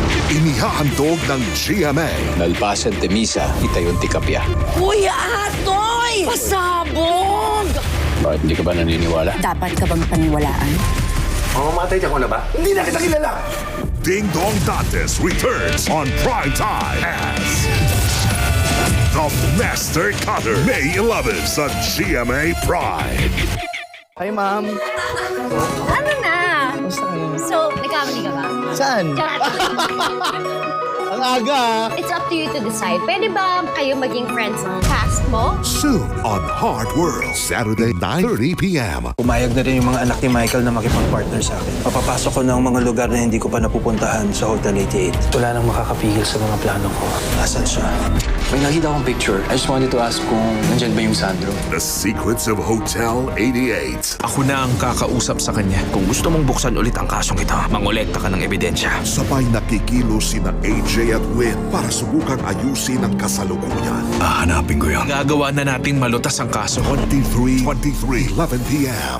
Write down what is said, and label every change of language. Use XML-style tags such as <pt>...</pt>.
<tl>Inihahandog ng GMA. Nalpasan Temisa, Itayon Tikapya. Kuya Atoy! Pasabog! Bakit hindi ka ba naniniwala? Dapat ka bang paniwalaan? Mamamatay ka na ba? Hindi na kita kilala!</tl> <en>Ding Dong Dantes returns on prime time as The Master Cutter, May 11 sa GMA Prime. Hi, ma'am.</en> <tl>Ano na? So, nagkamali ka ba? Saan? Ang aga.</tl> <en>It's up to you to decide.</en> <tl>Pwede ba kayo maging friends ng cast mo?</tl> <en>Soon on Hard World, Saturday 9:30 p.m.</en> <tl>Pumayag na rin yung mga anak ni Michael na makipag-partner sa akin. Papapasok ko ng mga lugar na hindi ko pa napupuntahan sa Hotel 88. Wala nang makakapigil sa mga plano ko. Nasaan siya? May nakita akong picture.</tl> <en>I just wanted to ask</en> <tl>kung nandyan ba yung</tl> <en>Sandro. The Secrets of Hotel 88.</en> <tl>Ako na ang kakausap sa kanya. Kung gusto mong buksan ulit ang kasong ito, mangolekta ka ng ebidensya. Sabay nakikilos sina AJ at Win para subukang ayusin ang kasalukuyan. Hahanapin ko yan. Gagawa na natin malutas ang kaso. 23, 11 p.m.</tl>